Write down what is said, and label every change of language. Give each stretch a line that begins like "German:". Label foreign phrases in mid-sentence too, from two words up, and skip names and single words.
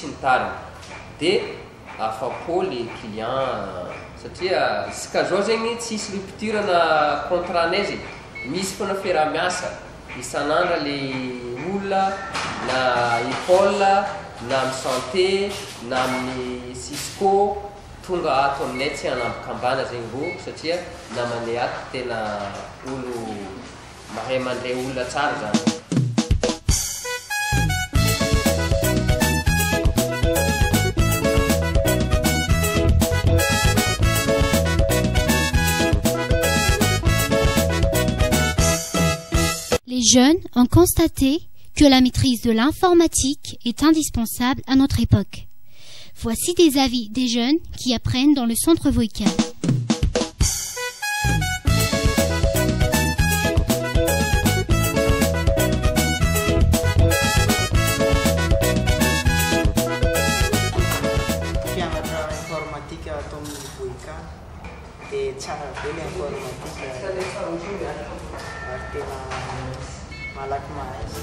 Malagasy: ny tariny dia afapo le client satria isika zao zegny tsisy rupture na contrat-nay zegny misy foana fiaramiasa isan'andra le olona na école na amin'ny santé na amin'ny Cisco tonga ato aminay tsy hanambokambana zegny ro satria namanay ato tena olo mahay mandray olona tsara zany.
French: Les jeunes ont constaté que la maîtrise de l'informatique est indispensable à notre époque. Voici des avis des jeunes qui apprennent dans le centre Vohikala.
Malagasy: Pianatra informatika ato amin'ny Vohikala dia tsara be le informatika ary tena malaky mahazo.